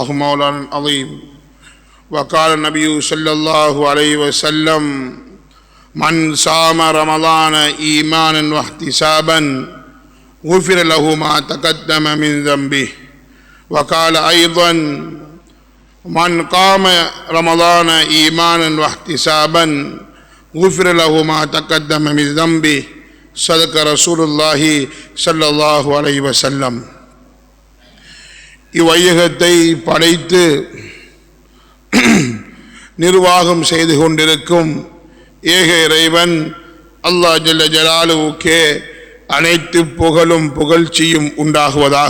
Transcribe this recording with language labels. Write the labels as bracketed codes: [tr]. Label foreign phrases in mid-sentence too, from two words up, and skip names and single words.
[ar] مولانا العظيم وقال النبي صلى الله عليه وسلم من صام رمضان إيمانا واحتسابا غفر له ما تقدم من ذنبه وقال أيضا من قام رمضان إيمانا واحتسابا غفر له ما تقدم من ذنبه صدق رسول الله صلى الله عليه وسلم. [ta] இவ்வையகத்தை படைத்து நிர்வாகம் செய்து கொண்டிருக்கும் ஏக இறைவன் அல்லாஹ் [ar] جل جلاله [ta] அனைத்து புகழும் புகழ்ச்சியும் உண்டாகுவதாக.